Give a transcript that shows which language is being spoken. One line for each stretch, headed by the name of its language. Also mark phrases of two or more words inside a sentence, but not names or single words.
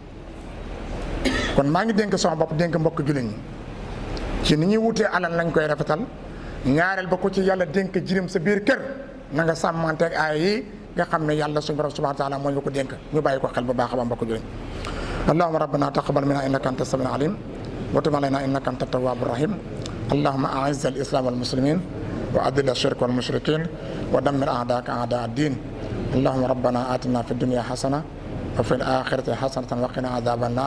Wolof: kon maa ngi dénk sama bopp dénk mbokk jullit ñi ci ni ñuy wutee alal lañ koy rafetal ñaareel ba ko ci yàlla dénk jirim sa biir kër na nga sàmmanteeg aay yi nga xam ne yàlla suñu borom
Arabic: سبحانه وتعالى
Wolof: moo ñu ko dénk ñu bàyyi ko xel bu baax a baax mbokk jullit ñi.
Arabic: اللهم ربنا تقبل منا إنك أنت السميع العليم وتب علينا إنك أنت التواب الرحيم. اللهم أعز الإسلام والمسلمين وأذل الشرك والمشركين ودمر أعداءك أعداء الدين. اللهم ربنا آتنا في الدنيا حسنة وفي الآخرة حسنة وقنا عذاب النار.